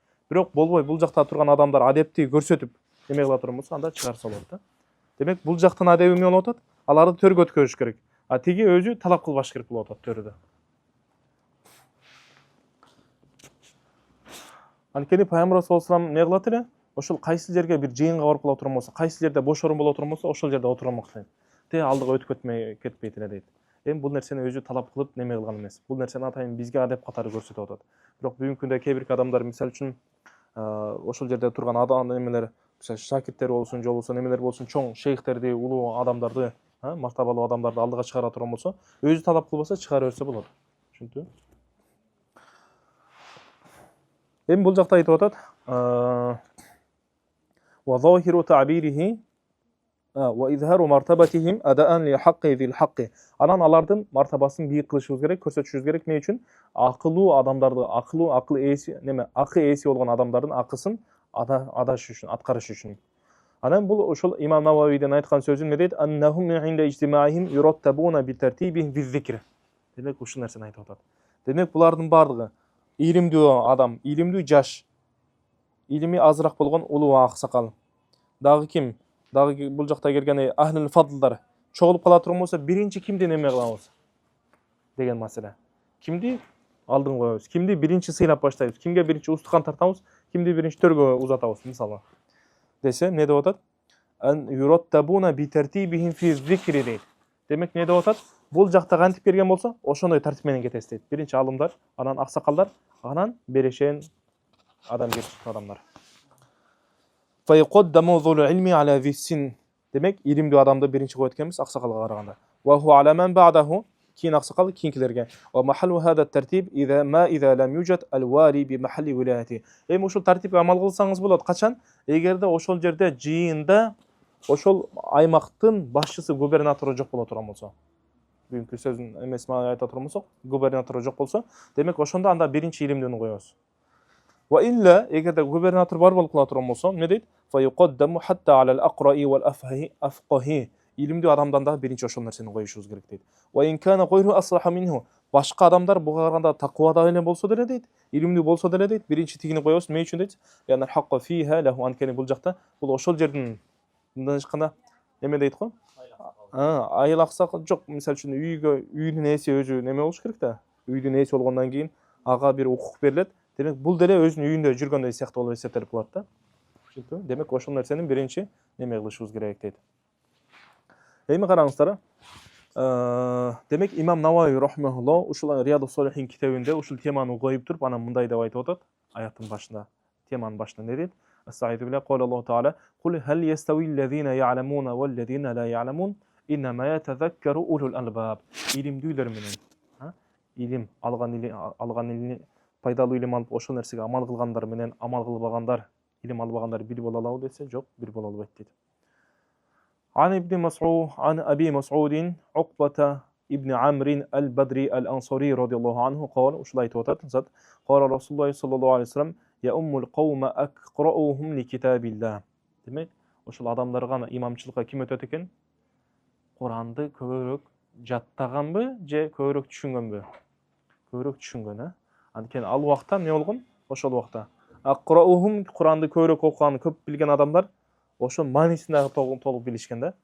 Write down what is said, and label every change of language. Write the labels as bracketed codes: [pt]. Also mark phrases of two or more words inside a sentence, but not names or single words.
[ky] Бирок болбой бул жакта турган адамдар адепти көрсөтүп эме кыла турган болсо, анда чыгарса болот да. Демек, бул жактан адеби эмне болуп атат? Аларды төргө өткөрүш керек. А тиги өзү талап кылбаш керек болуп атат төрдө. Анткени Пайгамбар [ar] صلى الله عليه وسلم [ky] не кылат эле? Ошол кайсы жерге бир жыйынга барып кала турган болсо, кайсы жерде бош орун боло турган болсо, ошол жерде отурмак дейт. Те алдыга өтүп кетпейт эле дейт. Эми бул нерсени өзү талап кылып неме кылган эмес. Бул нерсени атайын бизге адеп катары көрсөтүп атат. Бирок бүгүнкү күндө кээ бир адамдар мисалы үчүн ошол жерде турган адам эмелер, мисалы шакирттер болсун, же болбосо немелер болсун, чоң шейхтерди, улуу адамдарды, мартабалуу адамдарды алдыга чыгара турган болсо, өзү талап кылбаса чыгара берсе болот. Түшүнүктүбү? Эми бул жакта айтып атат. [ar] وظاهر تعبيره وإظهار مرتبتهم أداءً لحق ذي الحق. [ky] Анан алардын мартабасын бийик кылышыбыз керек, көрсөтүшүбүз керек. Эмне үчүн? Акылуу адамдарды, акыл ээси, акы ээси болгон адамдардын акысын адаш үчүн, аткарыш үчүн. Анан бул ошол Имам Нававийдин айткан сөзүн эмне дейт? [ar] أنهم عند اجتماعهم يرتبون بترتيبهم في الذكر. [ky] Демек, ушул нерсени айтып атат. Демек, булардын бардыгы илимдүү адам, илимдүү жаш, илими азыраак болгон улуу аксакал. Дагы ким? Дагы бул жакта келген ахлил фадлдар чогулуп кала турган болсо, биринчи кимди неме кылабыз деген маселе. Кимди алдын коебуз? Кимди биринчи сыйлап баштайбыз? Кимге биринчи устукан тартабыз? Кимди биринчи төргө узатабыз, мисалы? Десе, не деп атат? [ar] أن يرتبون بترتيبهم في الذكر дейт. [ky] Демек, не деп атат? Бул жакта кантип келген болсо, ошондой тартип менен кетесиз дейт. Биринчи алымдар, анан аксакалдар, анан берешен адамгерчилик адамдар. [ar] فيقدم ذو العلم على ذي السن. [ky] Демек, илимдүү адамды биринчи коет экенбиз аксакалга караганда. [ar] وهو على من بعده, [ky] кийин аксакал кийинкилерге. [ar] ومحل هذا الترتيب إذا لم يوجد الوالي بمحل ولايته. [ky] Эми ушул тартипке амал кылсаңыз болот. Качан? Эгерде ошол жерде жыйында ошол аймактын башчысы, губернатору жок боло турган болсо. Бүгүнкү сөздүн эмесин айта турган болсок, губернатору жок болсо, демек ошондо анда биринчи илимдүүнү коебуз. [ar] وإلا, [ky] эгерде губернатор бар болуп кала турган болсо, эмне дейт? [ar] فيقدم حتى على الأقرأ والأفقه. [ky] Илимдүү адамдан да биринчи ошол нерсени коюшубуз керек дейт. [ar] وإن كان غيره أصلح منه. [ky] Башка адамдар буга караганда таквада эле болсо деле дейт, илимдүү болсо деле дейт, биринчи тигини коебуз. Эмне үчүн дейт? [ar] لأن الحق فيها له, [ky] анткени бул жакта бул ошол жердин мындан ачканда эме дейт го? Айыл аксак жок, мисалы үчүн үйдүн ээси өзү неме болуш керек да. Үйдүн ээси болгондон кийин ага бир укук берилет. Демек, бул деле өзүнүн үйүндө жүргөндөй сыяктуу болуп эсептелип калат да. Түшүнүктүбү? Демек, ошол нерсени биринчи неме кылышыбыз керек дейт. Эми караңыздар. Демек, Имам Навави рахмехуллах ушул Риядус Солихин китебинде ушул теманы коюп туруп, анан мындай деп айтып атат. Аяттын башында, теманын башында не дейт? [ar] أستغفر الله، قال الله تعالى: "قل هل يستوي الذين يعلمون والذين لا يعلمون، إنما يتذكر أولو الألباب." [ky] Илимдүүлөр менен, илим алган пайдалуу илим алып, ошол нерсеге амал кылгандар менен амал кылбагандар, илим албагандар бир боло алабы десе, жок, бир боло албайт дейт. [ar] عن أبي مسعود عقبة ابن عمرو البدري الأنصاري رضي الله عنه قال وشلايت وتت قال رسول الله صلى الله عليه وسلم يؤم القوم أقرأهم لكتاب الله. [ky] Demek ошол адамдарга имамчылыкка ким өтөт экен? Куранды көбүрөөк жаттаганбы же көбүрөөк түшүнгөнбү? Көбүрөөк түшүнгөн, Анткени ал убакта эмне болгон? Ошол убакта Aqra'uhum, Куранды көбүрөөк окуган, көп билген адамдар ошо маанисин дагы толук билишкен да.